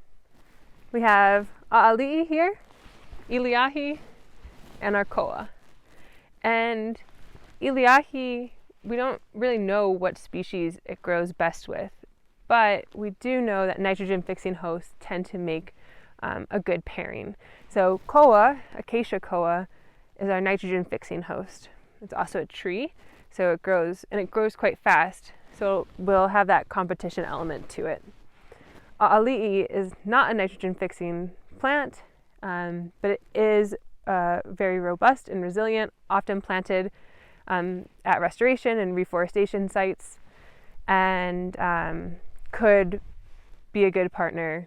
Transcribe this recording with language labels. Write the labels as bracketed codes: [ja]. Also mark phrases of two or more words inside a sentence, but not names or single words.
[en] We have a'ali'i here, Iliahi, and our koa. And Iliahi, we don't really know what species it grows best with, but we do know that nitrogen-fixing hosts tend to make a good pairing. So koa, acacia koa, is our nitrogen-fixing host. It's also a tree, so it grows, and it grows quite fast, so we'll have that competition element to it. A'ali'i is not a nitrogen-fixing plant, but it is very robust and resilient, often planted at restoration and reforestation sites, and could be a good partner.